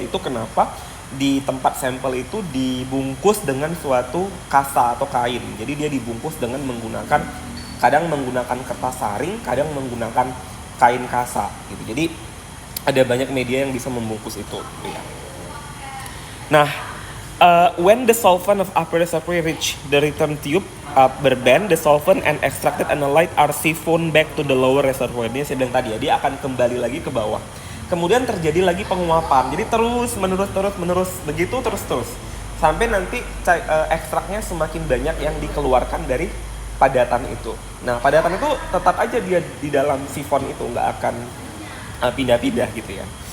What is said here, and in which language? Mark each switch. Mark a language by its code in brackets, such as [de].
[id] Itu kenapa di tempat sampel itu dibungkus dengan suatu kasa atau kain. Jadi dia dibungkus dengan kadang menggunakan kertas saring, kadang menggunakan kain kasa gitu. Jadi ada banyak media yang bisa membungkus itu ya. [en] Nah, when the solvent of upper reservoir reach the return tube berband, the solvent and extracted analyte are siphoned back to the lower reservoir. [id] Ini saya bilang tadi ya, dia akan kembali lagi ke bawah. Kemudian terjadi lagi penguapan. Jadi terus menerus begitu terus sampai nanti ekstraknya semakin banyak yang dikeluarkan dari padatan itu. Nah, padatan itu tetap aja dia di dalam sifon itu, nggak akan pindah-pindah gitu ya.